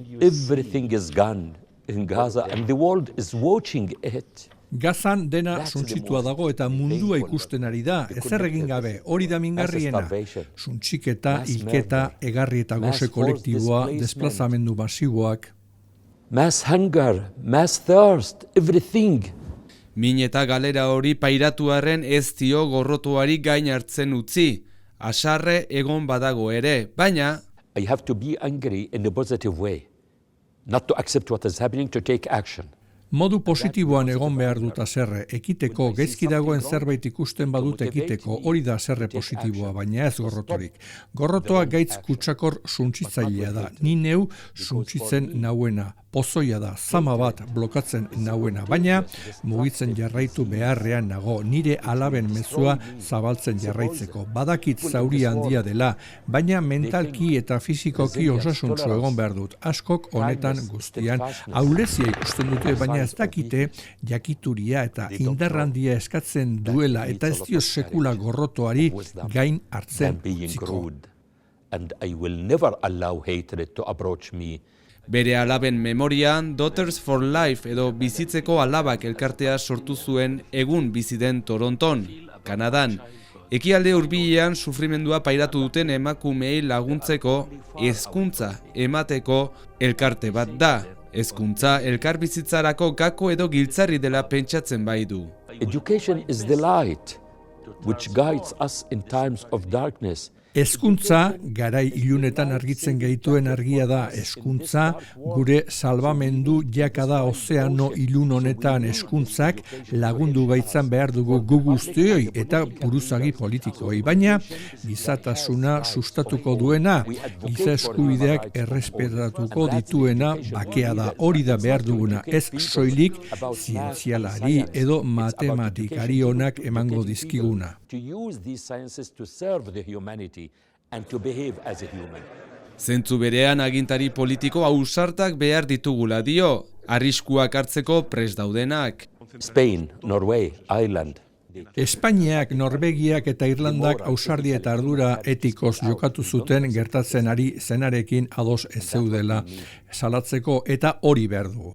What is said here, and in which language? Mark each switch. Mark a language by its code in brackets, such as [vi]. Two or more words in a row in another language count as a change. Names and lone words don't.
[eu] Gazan dena suntsitua dago eta mundua ikusten ari da, ezer egin gabe, hori da mingarriena. Suntsiketa, hilketa, egarri eta gose kolektiboa, desplazamendu masiboak. [en] Mass hunger, mass thirst, everything. [eu] Min eta galera hori pairatuarren ez dio gorrotuari gain hartzen utzi. Asarre egon badago ere, baina [en] I have to be angry in a positive way, not to accept what is happening, to take action. [eu] Modu positiboan egon behar dut haserre, ekiteko, gaizki dagoen zerbait ikusten badut ekiteko, hori da haserre positiboa, baina ez gorrotorik. Gorrotoa gaitz kutsakor suntsitzailea da, ni neu suntsitzen nauena, pozoia da, zama bat blokatzen nauena, baina mugitzen jarraitu beharrean nago, nire alaben mezua zabaltzen jarraitzeko. Badakit zauri handia dela, baina mentalki eta fizikoki osasuntsu egon behar dut. Askok honetan guztian ahulezia ikusten dute, baina ez dakite jakituria eta indarrandia eskatzen duela eta ez dio sekula gorrotoari gain hartzen utziko. [en] And I will never allow hatred to approach me. [eu] Bere alaben memorian Daughters for Life edo bizitzeko alabak elkartea sortu zuen egun bizi den Toronton, Kanadan. Ekialde hurbilean sufrimendua pairatu duten emakumeei laguntzeko hezkuntza emateko elkarte bat da. Hezkuntza elkarbizitzarako gako edo giltzarri dela pentsatzen bai du. [en] Education is the light which guides us in times of darkness. [eu] Hezkuntza, garai ilunetan argitzen gaituen argia da. Hezkuntza, gure salbamendu jakada ozeano ilun honetan. Hezkuntzak lagundu gaitzan behar dugu gu guztioi eta buruzagi politikoi. Baina, gizatasuna sustatuko duena, giza eskubideak errespetatuko dituena bakea da. Hori da behar duguna, ez soilik zientzialari edo matematikari onak emango dizkiguna. [en] To use these sciences to serve the humanity and to behave as a human. [eu] Zentzu berean agintari politiko ausartak behar ditugula dio, arriskuak hartzeko prest daudenak. [en] Spain, Norway, Ireland. [eu] Espainiak, Norvegiak eta Irlandak ausardia eta ardura etikoz jokatu zuten gertatzen ari zenarekin ados ez zeudela salatzeko eta hori behar dugu.